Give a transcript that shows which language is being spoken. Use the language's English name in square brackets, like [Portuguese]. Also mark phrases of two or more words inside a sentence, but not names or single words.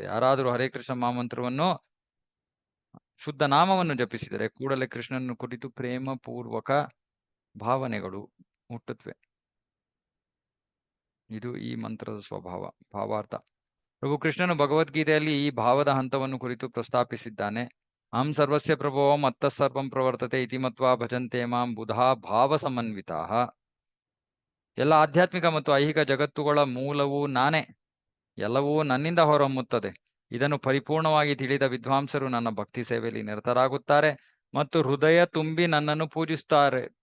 [Kannada] ಯಾರಾದರೂ ಹರೇ ಕೃಷ್ಣ ಮಹಾಮಂತ್ರವನ್ನು ಶುದ್ಧ ನಾಮವನ್ನು ಜಪಿಸಿದರೆ ಕೂಡಲೇ ಕೃಷ್ಣನನ್ನು ಕುರಿತು ಪ್ರೇಮ ಪೂರ್ವಕ ಭಾವನೆಗಳು ಹುಟ್ಟುತ್ತವೆ. ಇದು ಈ ಮಂತ್ರದ ಸ್ವಭಾವ. ಭಾವಾರ್ಥ: ಪ್ರಭು ಕೃಷ್ಣನು ಭಗವದ್ಗೀತೆಯಲ್ಲಿ ಈ ಭಾವದ ಹಂತವನ್ನು ಕುರಿತು ಪ್ರಸ್ತಾಪಿಸಿದ್ದಾನೆ. [Sanskrit] ಅಹಂ ಸರ್ವಸ್ಯ ಪ್ರಭೋ ಮತ್ತಃ ಸರ್ವಂ ಪ್ರವರ್ತತೆ ಇತಿ ಮತ್ವಾ ಭಜಂತೆ ಮಾಂ ಬುಧಾ ಭಾವ ಸಮನ್ವಿತಾಃ. [Kannada] ಎಲ್ಲ ಆಧ್ಯಾತ್ಮಿಕ ಮತ್ತು ಐಹಿಕ ಜಗತ್ತುಗಳ ಮೂಲವೂ ನಾನೇ, ಎಲ್ಲವೂ ನನ್ನಿಂದ ಹೊರಹೊಮ್ಮುತ್ತದೆ. ಇದನ್ನು ಪರಿಪೂರ್ಣವಾಗಿ ತಿಳಿದ ವಿದ್ವಾಂಸರು ನನ್ನ ಭಕ್ತಿ ಸೇವೆಯಲ್ಲಿ ನಿರತರಾಗುತ್ತಾರೆ ಮತ್ತು ಹೃದಯ ತುಂಬಿ ನನ್ನನ್ನು ಪೂಜಿಸುತ್ತಾರೆ.